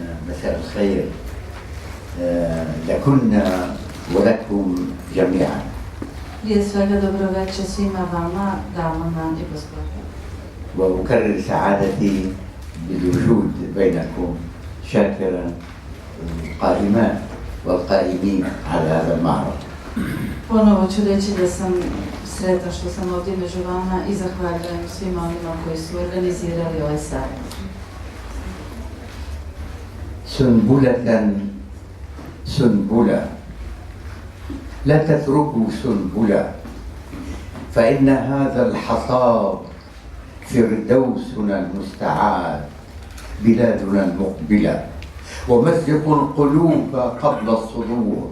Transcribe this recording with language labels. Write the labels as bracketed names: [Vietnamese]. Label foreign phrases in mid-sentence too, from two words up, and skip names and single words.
[Arabic] مساء الخير لكنا ولكم جميعا. [Bosnian] Prije svega dobroveče svima vama, damama i gospodama. [Arabic] وأكرر سعادتي بالوجود بينكم شاكرا القائمات والقائمين على هذا المعرض. [Bosnian] Ponovo ću reći da sam sretna što sam ovdje među vama i zahvaljujem svima onima koji su organizirali ovaj sajam. [Arabic] سنبلة سنبلة لا تتركوا سنبلة فإن هذا الحصاد فردوسنا المستعاد بلادنا المقبلة ومزقوا القلوب قبل الصدور